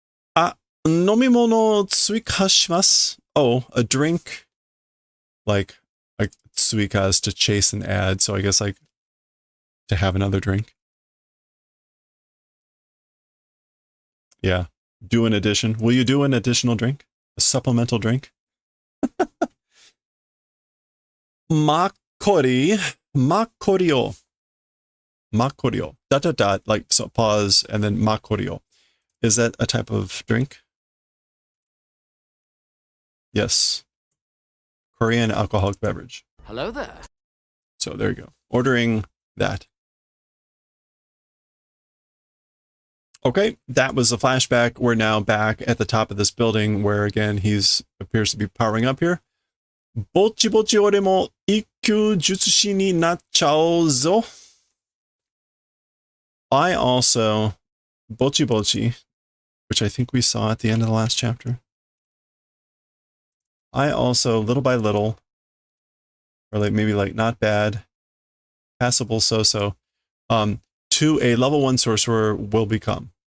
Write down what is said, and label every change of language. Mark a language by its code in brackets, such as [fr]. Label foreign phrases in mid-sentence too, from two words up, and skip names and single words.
[ja] あ、飲み物追加 [en] Oh, a drink. Like tsuika is to chase and add, so I guess like to have another drink. Yeah. Do an addition. Will you do an additional drink? A supplemental drink? Makori. Makorio. Makorio. Dot dot dot. Like so pause and then makorio. Is that a type of drink? Yes. Korean alcoholic beverage. Hello there. So there you go. Ordering that. Okay, that was a flashback. We're now back at the top of this building where again he's appears to be powering up here. [ja] ぼちぼち俺も一級呪術師になっちゃおうぞ. [en] I also [ja] ぼちぼち, [en] which I think we saw at the end of the last chapter. I also little by little, or like maybe like not bad, passable so-so, to a level 1 sorcerer will become.